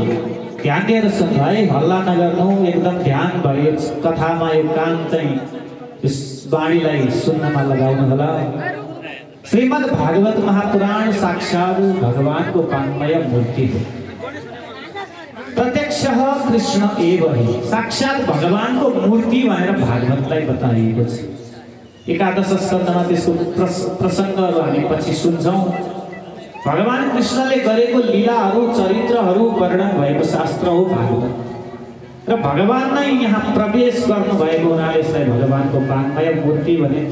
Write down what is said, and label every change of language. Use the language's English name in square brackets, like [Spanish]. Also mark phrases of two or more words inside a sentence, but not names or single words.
[Nepali] ध्यान दिएर सुन्नु है, हल्ला नगर्नु, एकदम ध्यान भयो कथामा यो कान चाहिँ यस वाणीलाई सुन्नमा लगाउनु होला। श्रीमद् भागवत महापुराण साक्षात् भगवानको काममय मूर्ति हो। [Sanskrit] प्रत्यक्ष कृष्ण एव हि, [Nepali] साक्षात् भगवानको मूर्ति भनेर भागवतलाई बताइएको छ। एकादश स्कन्धमा त्यसको प्रसङ्गहरू हामी पछि सुन्छौँ। भगवान कृष्णले गरेको लीलाहरू चरित्रहरू वर्णन भएको शास्त्र हो भागवत। र भगवान नै यहाँ प्रवेश गर्नुभएको हुनाले यसलाई भगवानको काममय मूर्ति भनिन्छ।